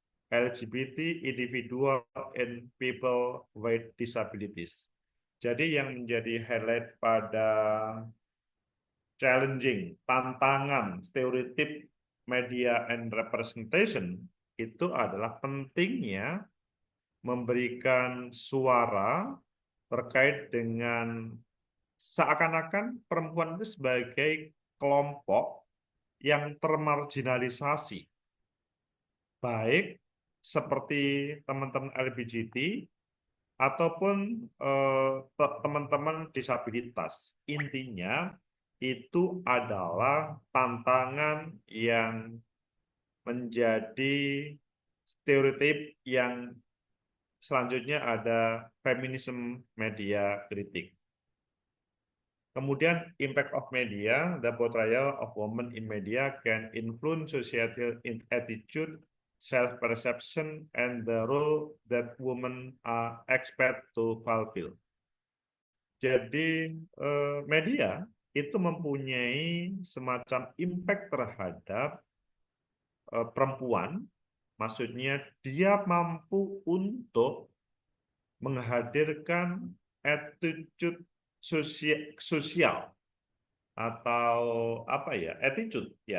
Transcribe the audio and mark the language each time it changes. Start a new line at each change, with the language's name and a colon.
English: LGBT, individual, and people with disabilities.
Indonesian: Jadi yang menjadi highlight pada challenging, tantangan, stereotip,
English: media, and representation
Indonesian: itu adalah pentingnya memberikan suara terkait dengan seakan-akan perempuan itu sebagai kelompok yang termarginalisasi, baik seperti teman-teman LGBT ataupun teman-teman disabilitas. Intinya itu adalah tantangan yang menjadi stereotip yang selanjutnya ada feminism media kritik.
English: Kemudian impact of media, the portrayal of women in media can influence societal attitude, self-perception, and the role that women are expect to fulfill.
Indonesian: Jadi media itu mempunyai semacam impact terhadap perempuan, maksudnya dia mampu untuk menghadirkan attitude sosial atau apa ya, attitude.